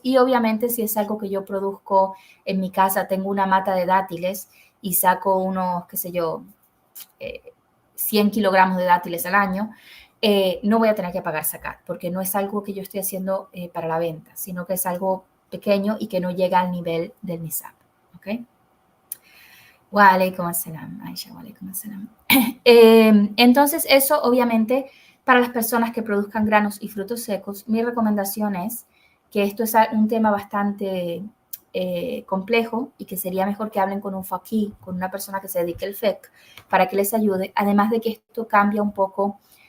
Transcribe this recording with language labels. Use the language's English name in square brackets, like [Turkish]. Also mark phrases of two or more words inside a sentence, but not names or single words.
[Spanish] Y obviamente si es algo que yo produzco en mi casa, tengo una mata de dátiles y saco unos, qué sé yo, 100 kilogramos de dátiles al año, no voy a tener que pagar zakat porque no es algo que yo estoy haciendo para la venta, sino que es algo pequeño y que no llega al nivel del nisab. ¿Ok? [Arabic] وعليكم السلام, Aisha, وعليكم السلام. [Spanish] Entonces, eso obviamente para las personas que produzcan granos y frutos secos, mi recomendación es que esto es un tema bastante complejo y que sería mejor que hablen con un faqih, con una persona que se dedique al fiqh, para que les ayude, además de que esto cambia un poco,